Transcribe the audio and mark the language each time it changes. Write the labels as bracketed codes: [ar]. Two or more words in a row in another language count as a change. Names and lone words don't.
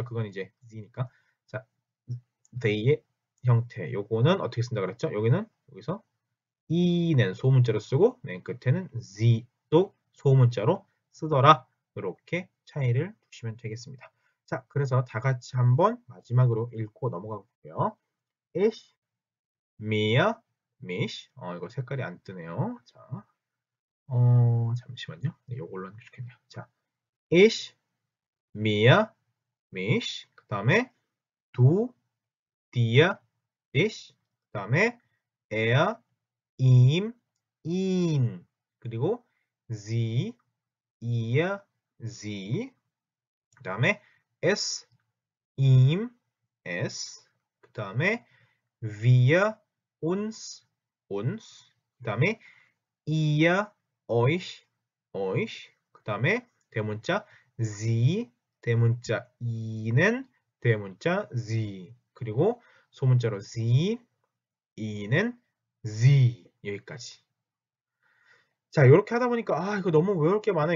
[ko] 그건 이제 z니까 자 they의 형태 요거는 어떻게 쓴다 그랬죠? 여기는 여기서 e는 소문자로 쓰고 맨 끝에는 z도 소문자로 쓰더라. 이렇게 차이를 두시면 되겠습니다. 자, 그래서 다 같이 한번 마지막으로 읽고 넘어가 볼게요. [de] Ich, mir, mich. [ko] 이거 색깔이 안 뜨네요. 자, 잠시만요. 네, 요걸로 하는 게 좋겠네요. 자, [de] ich, mir, mich. [ko] 그 다음에 [de] du, dir, dich. [ko] 그 다음에 [de] er, ihm, ihn. 그리고 sie, ihr, sie. [ko] 그 다음에 [de] es, ihm, es. [ko] 그 다음에 [de] wir, uns, uns. [ko] 그 다음에 [de] ihr, euch, euch. [ko] 그 다음에 대문자 sie, 대문자 i는 대문자 sie. 그리고 소문자로 sie, i는 sie. 여기까지. 자, 이렇게 하다 보니까 아, 이거 너무 외울 게 많아요.